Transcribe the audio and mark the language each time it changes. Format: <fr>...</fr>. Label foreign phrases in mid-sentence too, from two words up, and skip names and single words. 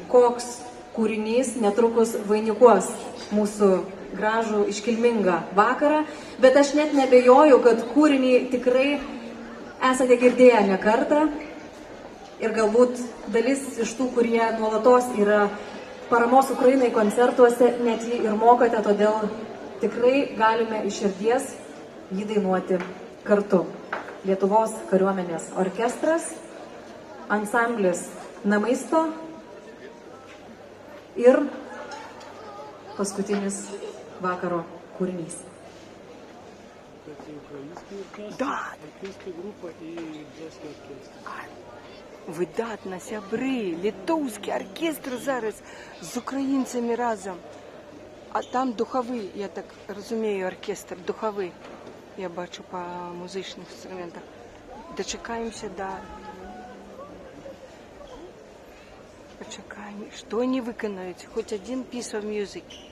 <lt>koks kūrinys netrukus vainikuos mūsų gražų iškilmingą vakarą, bet aš net nebejoju, kad kūrinį tikrai esate girdėję ne kartą ir galbūt dalis iš tų, kurie nuolatos yra paramos Ukrainai koncertuose, net jį ir mokate, todėl tikrai galime iš širdies jį dainuoti kartu. Lietuvos kariuomenės orkestras, ansamblis Namaisto ir paskutinis vakaro kūrinys.</lt> <uk>Да, Оркестр група і джазовий оркестр. видатна сябри, литовський оркестр зараз з українцями разом. А там духовий, я так розумію, оркестр духовий. Я бачу по музичних інструментах. Дочекаємося, да. Почекаємо, що вони виконають, хоч один</uk> <en>piece of music.</en>